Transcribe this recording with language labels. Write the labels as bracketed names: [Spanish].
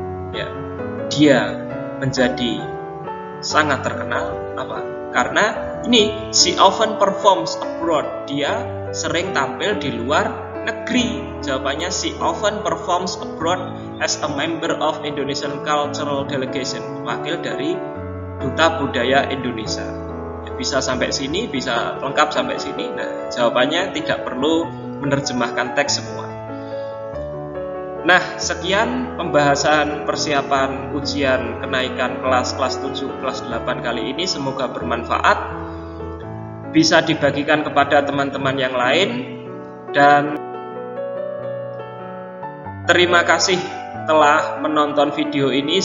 [Indonesian] Ya, dia menjadi sangat terkenal apa? Karena ini [English] she often performs abroad. [Indonesian] Dia sering tampil di luar negeri. Jawabannya [English] she often performs abroad as a member of Indonesian Cultural Delegation, [Indonesian] wakil dari Duta Budaya Indonesia. Bisa sampai sini, bisa lengkap sampai sini. Nah, jawabannya tidak perlu menerjemahkan teks semua. Nah, sekian pembahasan persiapan ujian kenaikan kelas 7, kelas 8 kali ini. Semoga bermanfaat, bisa dibagikan kepada teman-teman yang lain, dan terima kasih telah menonton video ini.